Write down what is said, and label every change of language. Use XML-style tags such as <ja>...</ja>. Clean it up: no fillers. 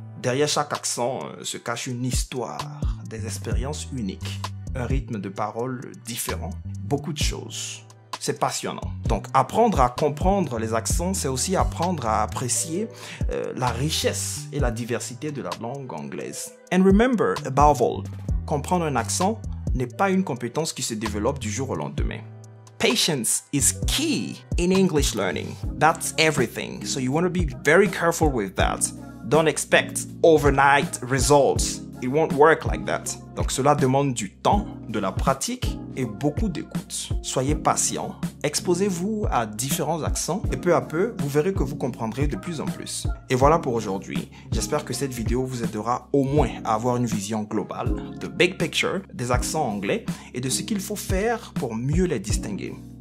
<fr>Derrière chaque accent se cache une histoire, des expériences uniques, un rythme de parole différent, beaucoup de choses. C'est passionnant. Donc, apprendre à comprendre les accents, c'est aussi apprendre à apprécier la richesse et la diversité de la langue anglaise.</fr> <en>And remember, above all,</en> <fr>comprendre un accent n'est pas une compétence qui se développe du jour au lendemain.</fr> <en>Patience is key in English learning. That's everything. So you want to be very careful with that. Don't expect overnight results. It won't work like that.</en> <fr>Donc cela demande du temps, de la pratique et beaucoup d'écoute. Soyez patient, exposez-vous à différents accents et peu à peu, vous verrez que vous comprendrez de plus en plus. Et voilà pour aujourd'hui. J'espère que cette vidéo vous aidera au moins à avoir une vision globale, de big picture, des accents anglais et de ce qu'il faut faire pour mieux les distinguer.</fr>